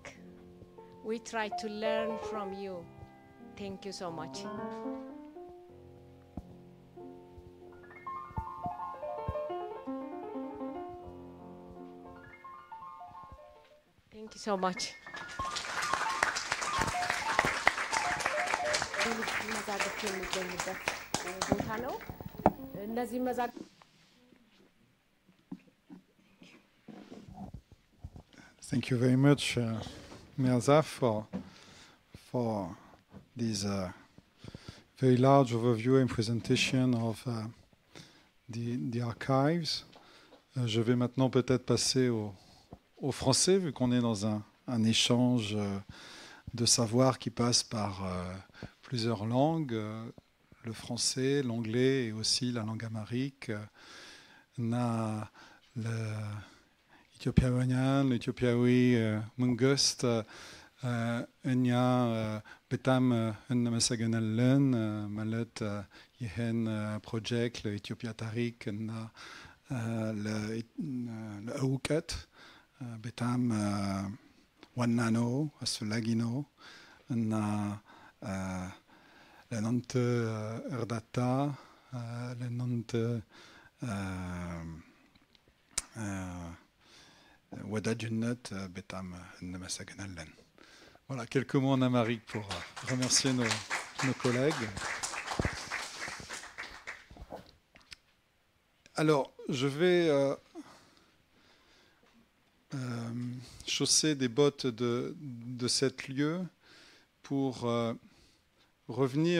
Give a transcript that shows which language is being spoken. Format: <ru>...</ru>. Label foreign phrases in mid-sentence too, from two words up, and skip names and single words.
<en>We try to learn from you. Thank you so much. Thank you so much.</en> <am>መዛግብት የሚገኙበት ቦታ ነው። እነዚህ መዛግብት</am> <en>Thank you very much, Mirza, for this very large overview and presentation of the archives.</en> <fr>Je vais maintenant peut-être passer au français, vu qu'on est dans un échange de savoir qui passe par plusieurs langues, le français, l'anglais et aussi la langue amharique.</fr> <am>ኢትዮጵያውያን ኢትዮጵያዊ መንግስት እኛ በጣም እንመሰግናለን ማለት ይህን ፕሮጀክት ለኢትዮጵያ ታሪክ እና ለእውቀት በጣም ዋና ነው፣ አስፈላጊ ነው እና ለእናንተ እርዳታ ለእናንተ ወዳጅነት በጣም እንመሰግናለን።</am> <fr>Voilà, quelques mots en amharique pour remercier nos collègues.</fr> <am>Alors, je vais chausser des bottes de cet lieu pour revenir</am>